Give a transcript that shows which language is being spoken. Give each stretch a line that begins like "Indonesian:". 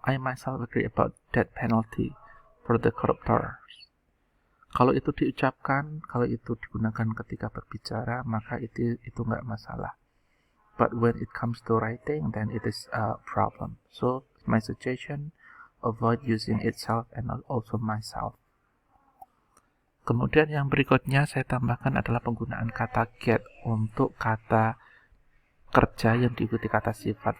English: I myself agree about death penalty for the corruptors.
Indonesian: Kalau itu diucapkan, kalau itu digunakan ketika berbicara, maka itu nggak masalah.
English: But when it comes to writing, then it is a problem. So my suggestion, avoid using itself and also myself.
Indonesian: Kemudian yang berikutnya saya tambahkan adalah penggunaan kata get untuk kata kerja yang diikuti kata sifat.